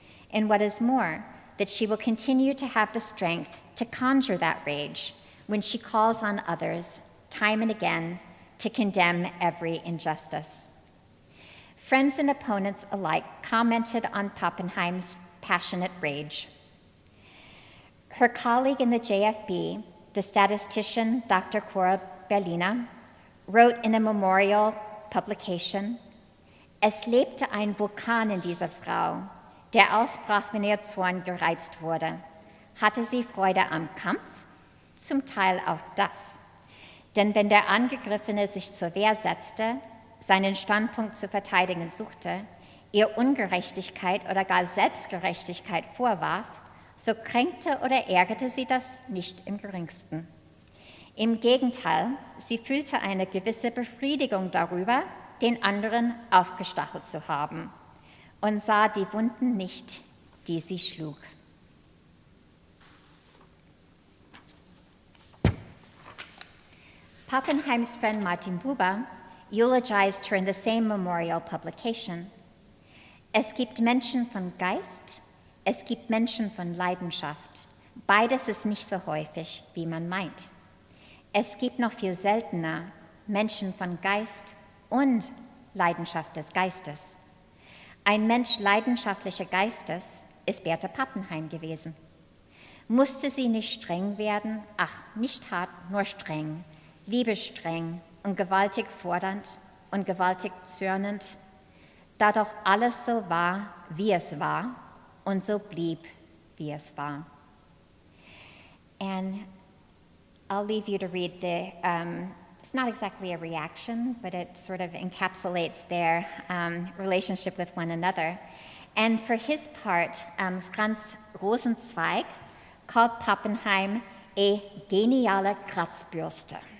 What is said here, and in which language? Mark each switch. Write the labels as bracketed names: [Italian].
[English] And what is more, that she will continue to have the strength to conjure that rage when she calls on others, time and again, to condemn every injustice. Friends and opponents alike commented on Pappenheim's passionate rage. Her colleague in the JFB, the statistician Dr. [German] Cora Berliner, [English] wrote in a memorial publication, [German] "Es lebte ein Vulkan in dieser Frau, der ausbrach, wenn ihr Zorn gereizt wurde. Hatte sie Freude am Kampf? Zum Teil auch das. Denn wenn der Angegriffene sich zur Wehr setzte, seinen Standpunkt zu verteidigen suchte, ihr Ungerechtigkeit oder gar Selbstgerechtigkeit vorwarf, so kränkte oder ärgerte sie das nicht im geringsten. Im Gegenteil, sie fühlte eine gewisse Befriedigung darüber, den anderen aufgestachelt zu haben und sah die Wunden nicht, die sie schlug." [English] Pappenheim's friend Martin Buber eulogized her in the same memorial publication. [German] "Es gibt Menschen von Geist, es gibt Menschen von Leidenschaft. Beides ist nicht so häufig, wie man meint. Es gibt noch viel seltener Menschen von Geist und Leidenschaft des Geistes. Ein Mensch leidenschaftlichen Geistes ist Bertha Pappenheim gewesen. Musste sie nicht streng werden? Ach, nicht hart, nur streng, liebestreng und gewaltig fordernd und gewaltig zürnend, da doch alles so war, wie es war, und so blieb, wie es war." [English] And I'll leave you to read the, it's not exactly a reaction, but it sort of encapsulates their relationship with one another. And for his part, Franz Rosenzweig called Pappenheim a [German] geniale Kratzbürste.